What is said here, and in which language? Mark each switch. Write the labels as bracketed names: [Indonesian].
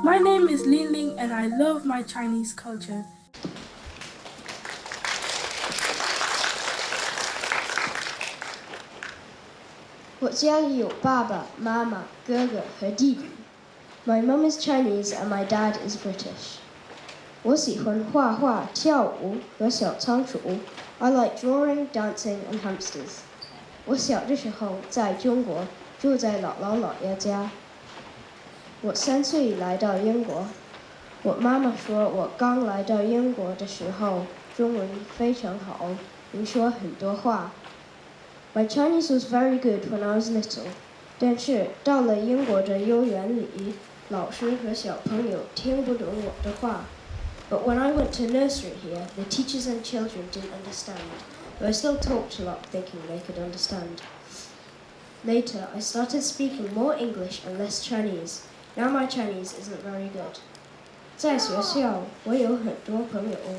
[English] My name is Lin Ling and I love my Chinese culture. My mom is Chinese and my dad is British. [Chinese] 我喜欢画画、跳舞和小仓鼠。 [English] I like drawing, dancing, and hamsters. [Chinese] 我小的时候在中国，住在姥姥姥爷家。我3岁来到英国。我妈妈说我刚来到英国的时候，中文非常好，能说很多话。 [English] My Chinese was very good when I was little. [Chinese] 但是到了英国的幼儿园里，老师和小朋友听不懂我的话。 [English] But when I went to nursery here, the teachers and children didn't understand, though I still talked a lot thinking they could understand. Later, I started speaking more English and less Chinese. Now my Chinese isn't very good. [Chinese] 在学校，我有很多朋友。